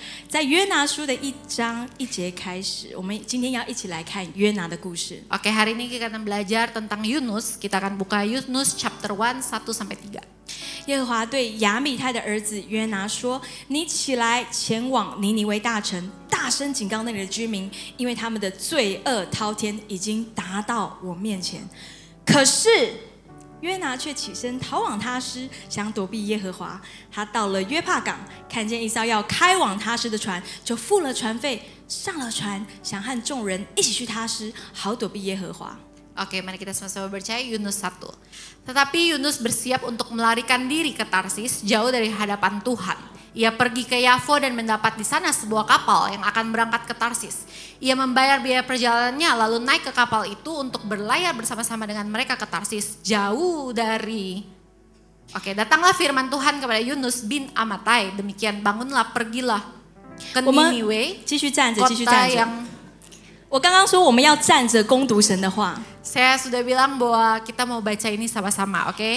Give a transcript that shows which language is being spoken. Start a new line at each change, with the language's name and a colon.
Chinese: 在约拿书的1章1节开始，我们今天要一起来看约拿的故事。
Indonesian: Oke, hari ini kita akan belajar tentang Yunus. Kita akan buka Yunus chapter 1, 1-3.
Chinese: 耶和华对亚米太的儿子约拿说：“你起来，前往尼尼微大城，大声警告那里的居民，因为他们的罪恶滔天，已经达到我面前。” 可是约拿却起身逃往他施，想躲避耶和华。他到了约帕港，看见一艘要开往他施的船，就付了船费，上了船，想和众人一起去他施，好躲避耶和华。
Indonesian: Oke, mari kita sama-sama baca Yunus 1. Tetapi Yunus bersiap untuk melarikan diri ke Tarsis jauh dari hadapan Tuhan. Ia pergi ke Yafo dan mendapat di sana sebuah kapal yang akan berangkat ke Tarsis. Ia membayar biaya perjalanannya lalu naik ke kapal itu untuk berlayar bersama-sama dengan mereka ke Tarsis, jauh dari... Oke, datanglah firman Tuhan kepada Yunus bin Amittai, demikian bangunlah pergilah ke
Chinese: 我们
Indonesian: Niniwe,
Chinese: 继续站着，继续
Indonesian: kota
Chinese: 站着。
Indonesian: yang
Chinese: 我刚刚说我们要站着攻读神的话，
Indonesian: saya sudah bilang bahwa kita mau baca ini sama-sama, oke?